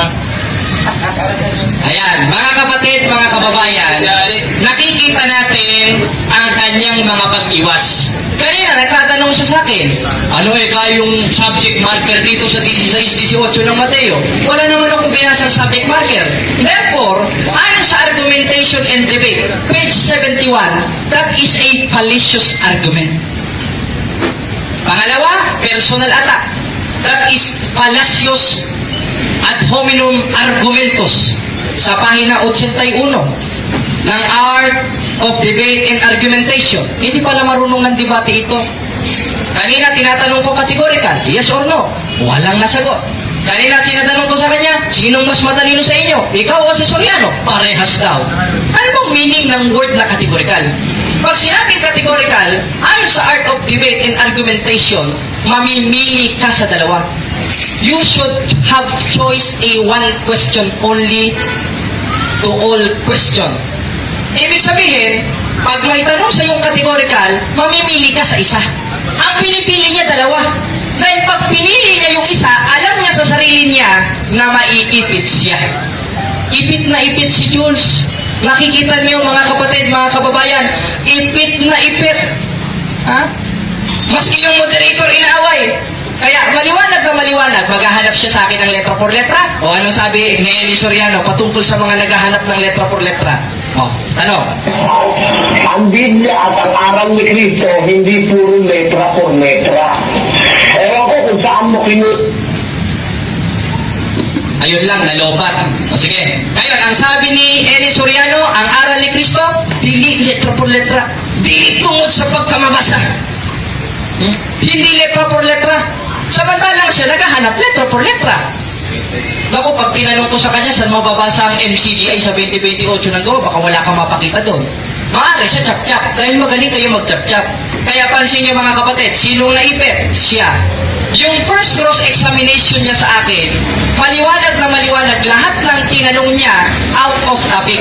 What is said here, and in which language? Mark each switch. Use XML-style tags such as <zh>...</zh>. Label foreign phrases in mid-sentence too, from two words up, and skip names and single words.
<tl>Ayan, mga kapatid, mga kababayan, nakikita natin ang kanyang mga pag-iwas. Kanina, nagtatanong siya sa akin, ano yung</tl> <en>subject marker</en> <tl>dito sa 16-18 ng Mateo? Wala naman akong binasang</tl> <en>subject marker. Therefore,</en> <tl>ayon sa</tl> <en>argumentation and debate, page 71, that is a fallacious argument.</en> <tl>Pangalawa, personal attack.</tl> <en>That is fallacious ad hominem argumentos</en> <tl>sa pahina 81 ng</tl> <en>Art of Debate and Argumentation.</en> <tl>Hindi pala marunong ng debate ito. Kanina tinatanong ko categorical,</tl> <en>yes or no?</en> <tl>Walang nasagot. Kanina sinatanong ko sa kanya, sinong mas matalino sa inyo? Ikaw o si Soriano? Parehas daw. Ano bang meaning ng word na categorical? Pag sinabing categorical, ayon sa Art of Debate and Argumentation, mamimili ka sa dalawa.</tl> <en>You should have choice a one question only to all question.</en> <tl>Ibig sabihin, pag may tanong sa yung categorical, mamimili ka sa isa. Ang pinipili niya dalawa. Dahil pag pinili niya yung isa, alam niya sa sarili niya na maiipit siya. Ipit na ipit si Jules. Nakikita niyo mga kapatid, mga kababayan, ipit na ipit. Ha? Maski yung moderator inaaway. Kaya maliwanag na maliwanag, maghahanap siya sa akin ng</tl> <es>letra por letra.</es> <tl>O anong sabi ni Eli Soriano patungkol sa mga naghahanap ng</tl> <es>letra por letra?</es> <tl>O, ano? Ang Biblia at ang aral ni Cristo, hindi puro</tl> <es>letra por letra.</es> <tl>Ewan ko kung saan mo Ayun lang, nalobat. O sige. Ngayon, ang sabi ni Eli Soriano, ang aral ni Cristo,</tl> <ceb>dili</ceb> <es>letra por letra.</es> <ceb>Dili tungod sa pagkamabasa.</ceb> <tl>Hindi</tl> <es>letra por letra.</es> <tl>Samantalang siya naghahanap</tl> <es>letra por letra.</es> <tl>Naku, pag tinanong ko sa kanya, saan mababasa ang MCGI sa 2028 ng gawa, baka wala kang mapakita doon. Maaari siya chap-chap. Dahil magaling kayo mag-chap-chap. Kaya pansin niyo mga kapatid, sinong naipit? Siya. Yung</tl> <en>first cross-examination</en> <tl>niya sa akin, maliwanag na maliwanag, lahat ng tinanong niya</tl> <en>out of topic.</en>